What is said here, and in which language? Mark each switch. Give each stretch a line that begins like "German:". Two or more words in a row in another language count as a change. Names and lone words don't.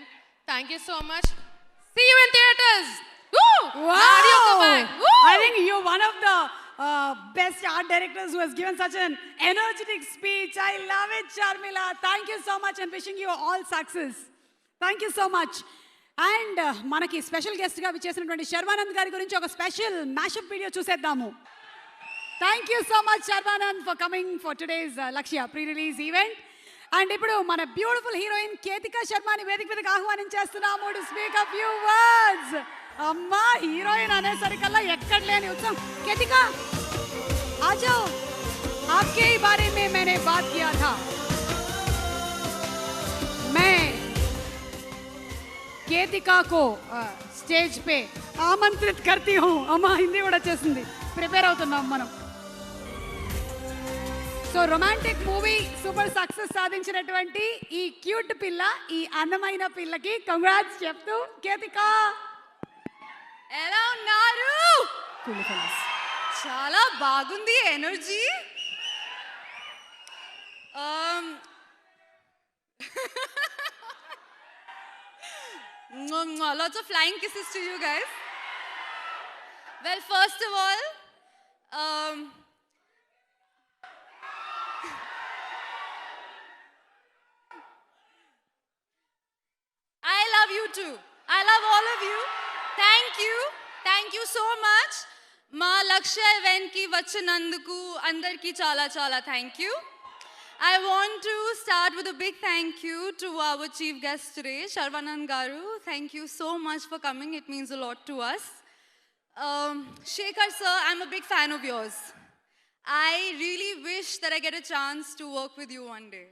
English: Thank you so much. See you in theaters. Woo!
Hindi: Audio ko bhai. Woo!
English: I think you're one of the best art directors who has given such an energetic speech. I love it, Sharmila. Thank you so much and wishing you all success. Thank you so much.
Telugu: And మనకి స్పెషల్ గెస్ట్గా విచ్చేసినటువంటి శర్వానంద్ గారి గురించి ఒక స్పెషల్ మ్యాషప్ వీడియో చూసేద్దాము.
English: thank you so much Sharvanand for coming for today's Lakshya pre release event.
Telugu: అండ్ ఇప్పుడు మన
English: beautiful heroine
Telugu: కేతికా శర్మని వేదిక మీదకి ఆహ్వానించేస్తున్నాము
English: to speak a few words.
Telugu: అమ్మా, హీరోయిన్ అనేసరికల్లా ఎక్కడ లేని ఉత్సాహం.
Hindi: కేతికా आ जाओ, आपके ही बारे में मैंने बात किया था. मैं కేతికా को స్టేజ్ पे ఆమంత్రిత్ करती हूँ.
Telugu: అమ్మా, హిందీ కూడా వచ్చేసింది, ప్రిపేర్ అవుతున్నాం మనం.
English: so romantic movie super success
Telugu: సాధించినటువంటి ఈ క్యూట్ పిల్ల, ఈ అందమైన పిల్లకి కంగ్రాట్స్ చెప్తూ కేతికా ఎలా ఉన్నారు? చాలా బాగుంది ఎనర్జీ.
English: Lots of flying kisses to you guys. Well, first of all, I love you too. I love all of you. Thank you so much.
Telugu: మా లక్ష్య ఈవెంట్కి వచ్చినందుకు అందరికీ చాలా చాలా
English: thank you. I want to start with a big thank you to our chief guest today, Sharvanand Garu. Thank you so much for coming. It means a lot to us. Shekhar sir, I'm a big fan of yours. I really wish that I get a chance to work with you one day.